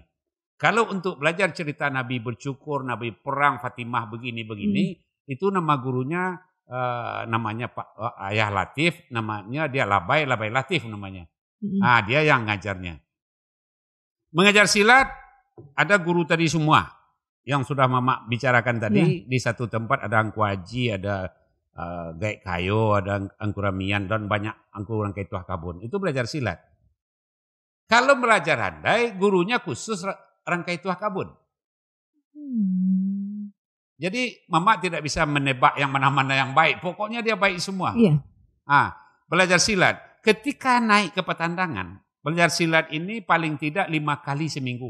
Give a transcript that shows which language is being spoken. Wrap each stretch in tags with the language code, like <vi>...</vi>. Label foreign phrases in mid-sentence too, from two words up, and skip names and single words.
<id>Kalau untuk belajar cerita Nabi bercukur, Nabi perang, Fatimah begini-begini, itu nama gurunya namanya Pak Ayah Latif, namanya dia Labai Latif namanya. Nah, dia yang ngajarnya. Mengajar silat ada guru tadi semua yang sudah Mama bicarakan tadi. Di satu tempat ada Angku Haji, ada Gaek Kayo, ada Angku Ramian dan banyak Angku Rangkai Tuah Kabun. Itu belajar silat. Kalau belajar handai, gurunya khusus Rangkai Tuah Kabun. Jadi Mama tidak bisa menebak yang mana-mana yang baik. Pokoknya dia baik semua. Belajar silat. Ketika naik ke Petandangan, belajar silat ini paling tidak 5 kali seminggu.</id>